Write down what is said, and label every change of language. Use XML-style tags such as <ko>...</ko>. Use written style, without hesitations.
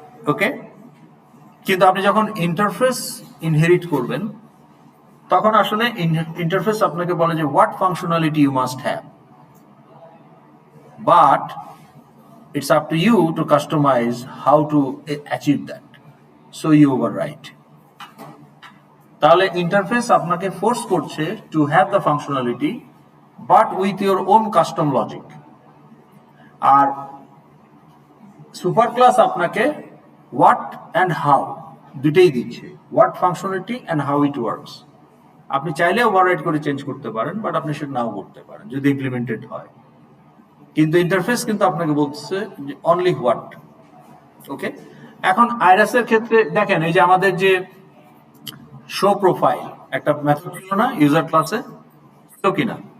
<bn>ওকে, কিন্তু আপনি যখন ইন্টারফেস ইনহেরিট করবেন, তখন আসলে ইন্টারফেস আপনাকে বলে যে</bn> <en>What functionality you must have, but it's up to you to customize how to achieve that, so you override.</en> <bn>তাহলে ইন্টারফেস আপনাকে ফোর্স করছে</bn> <en>to have the functionality but with your own custom logic, আর super class আপনাকে what and how দুটেই দিচ্ছে, what functionality and how it works.</en> <bn>আপনি চাইলে override করে change করতে পারেন, বাট আপনি সেটা নাও করতে পারেন যদি ইমপ্লিমেন্টেড হয়। কিন্তু ইন্টারফেস কিন্তু আপনাকে বলছে যে</bn> <en>Only what.</en> <bn>ওকে, এখন আইরাসের ক্ষেত্রে দেখেন, এই যে আমাদের যে শো প্রোফাইল একটা মেথড ছিল না ইউজার ক্লাসে, ছিল কিনা?</bn>